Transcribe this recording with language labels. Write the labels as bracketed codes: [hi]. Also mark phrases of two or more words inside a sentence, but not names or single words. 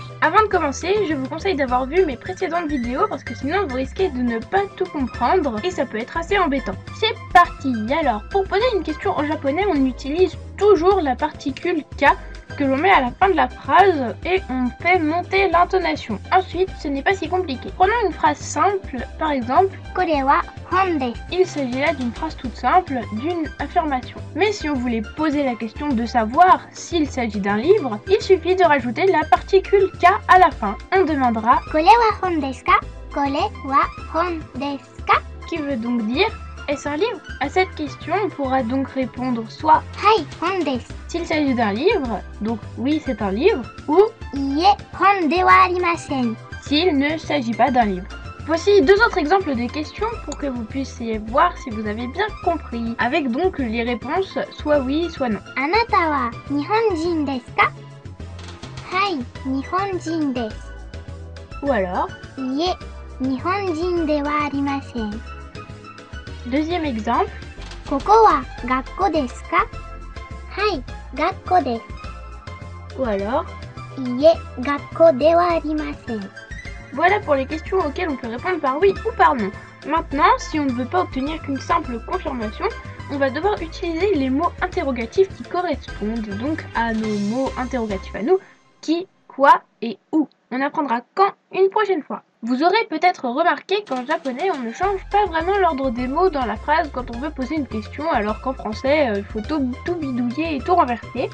[fr] Avant de commencer, je vous conseille d'avoir vu mes précédentes vidéos parce que sinon vous risquez de ne pas tout comprendre et ça peut être assez embêtant. C'est parti. Alors, pour poser une question en japonais, on utilise toujours la particule K que l'on met à la fin de la phrase et on fait monter l'intonation. Ensuite, ce n'est pas si compliqué. Prenons une phrase simple, par exemple, [ja] これは本です。 [fr] il s'agit là d'une phrase toute simple, d'une affirmation. Mais si on voulait poser la question de savoir s'il s'agit d'un livre, il suffit de rajouter la particule K à la fin. On demandera [ja] これは本ですか？これは本ですか？ [fr] qui veut donc dire est-ce un livre? À cette question, on pourra donc répondre soit [ja] はい、本です。 [fr] s'il s'agit d'un livre, donc oui c'est un livre, ou [ja] いいえ、本ではありません。 [fr] s'il ne s'agit pas d'un livre. Voici deux autres exemples de questions pour que vous puissiez voir si vous avez bien compris, avec donc les réponses soit oui, soit non. [ja] あなたは日本人ですか？はい、日本人です。 [fr] Ou alors, [ja] いいえ、日本人ではありません。 [fr] deuxième exemple, [ja] ここは学校ですか？はい、学校です。 [fr] ou alors, [ja] いいえ、学校ではありません。 [fr] voilà pour les questions auxquelles on peut répondre par oui ou par non. Maintenant, si on ne veut pas obtenir qu'une simple confirmation, on va devoir utiliser les mots interrogatifs qui correspondent donc à nos mots interrogatifs à nous, qui, quoi et où. On apprendra quand une prochaine fois. Vous aurez peut-être remarqué qu'en japonais, on ne change pas vraiment l'ordre des mots dans la phrase quand on veut poser une question, alors qu'en français, il faut tout bidouiller et tout renverser.